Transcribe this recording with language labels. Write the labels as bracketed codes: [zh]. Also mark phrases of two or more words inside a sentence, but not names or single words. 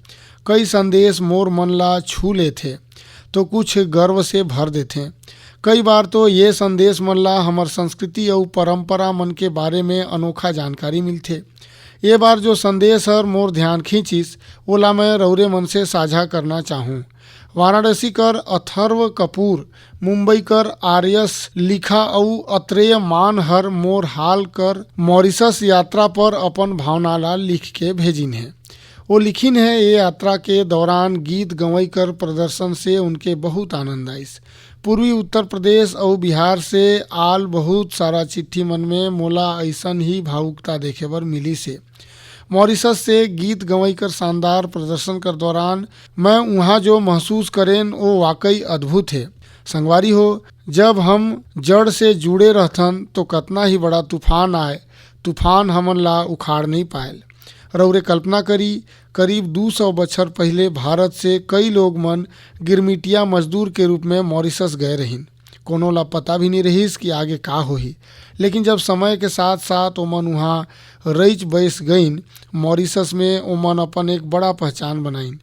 [hne] कई संदेश मोर मन ला छू लेथे तो कुछ गर्व से भर देथे। कई बार तो ये संदेश मन ला हमर संस्कृति और परंपरा मन के बारे में अनोखा जानकारी मिलथे। ये बार जो संदेश हर मोर ध्यान खींचिस ओला मैं रौरे मन से साझा करना चाहूँ। वाराणसी कर अथर्व कपूर, मुंबई कर आर्यस लिखा और अत्रेय मान हर मोर हाल कर मॉरिशस यात्रा पर अपन भावना ला लिख के भेजिन है। वो लिखिन है, ये यात्रा के दौरान गीत गवई कर प्रदर्शन से उनके बहुत आनंद आइस। पूर्वी उत्तर प्रदेश और बिहार से आल बहुत सारा चिट्ठी मन में मोला ऐसन ही भावुकता देखे बर मिली से। मॉरिशस से गीत गवई कर शानदार प्रदर्शन कर दौरान मैं वहाँ जो महसूस करें वो वाकई अद्भुत है। संगवारी हो, जब हम जड़ से जुड़े रहथन तो कतना ही बड़ा तूफान आए, तूफान हमन ला उखाड़ नहीं पायल। रौरे कल्पना करी, करीब 200 बछर पहले भारत से कई लोग मन गिरमिटिया मजदूर के रूप में मॉरिशस गए रहिन। कोनो ला पता भी नहीं रहीस कि आगे का होही, लेकिन जब समय के साथ साथ ओमन वहाँ रईच बैस गईन, मॉरिशस में ओमन अपन एक बड़ा पहचान बनाइन।